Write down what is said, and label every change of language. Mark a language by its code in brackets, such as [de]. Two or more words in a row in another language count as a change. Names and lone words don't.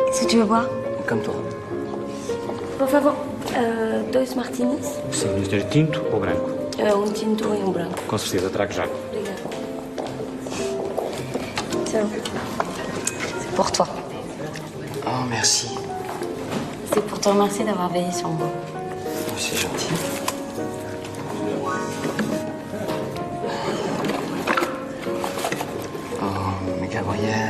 [fr] tu veux boire? Comme toi. [pt] Por favor, dois martinis. Sim, Mr. Tinto ou branco? Tinto e branco. Com certeza, trago já. Obrigada. [fr] Tiens, c'est pour toi. Oh, merci. C'est pour te remercier d'avoir veillé sur moi. Oh, c'est gentil. Oh, mais Gabriel...